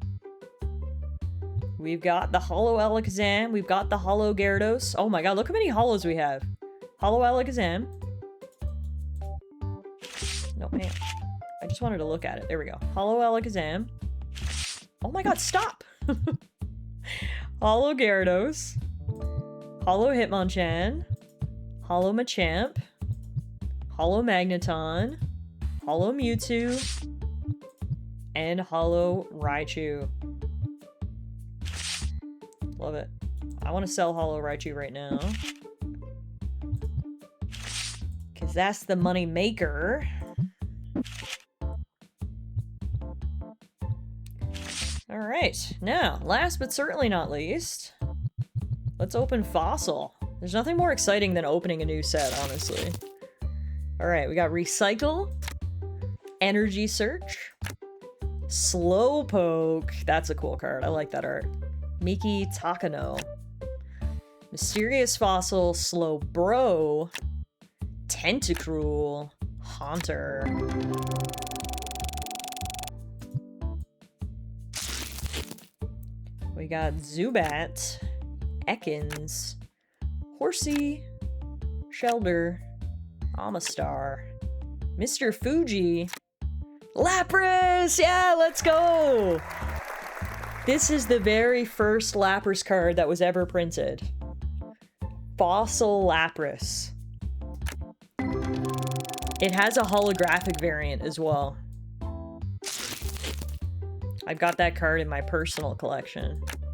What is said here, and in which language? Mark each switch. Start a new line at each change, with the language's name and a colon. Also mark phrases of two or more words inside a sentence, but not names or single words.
English: We've got the Holo Alakazam. We've got the Holo Gyarados. Oh my god, look how many holos we have. Holo Alakazam. No, man. I just wanted to look at it. There we go. Holo Alakazam. Oh my god, stop! Holo Gyarados. Holo Hitmonchan. Holo Machamp. Holo Magneton. Holo Mewtwo. And Holo Raichu. Love it. I want to sell Holo Raichu right now. Because that's the money maker. Alright, now, last but certainly not least, let's open Fossil. There's nothing more exciting than opening a new set, honestly. Alright, we got Recycle, Energy Search, Slowpoke. That's a cool card. I like that art. Miki Takano. Mysterious Fossil, Slowbro, Tentacruel. Haunter. We got Zubat. Ekans. Horsey. Shelder. Amistar. Mr. Fuji. Lapras! Yeah, let's go! This is the very first Lapras card that was ever printed. Fossil Lapras. It has a holographic variant as well. I've got that card in my personal collection.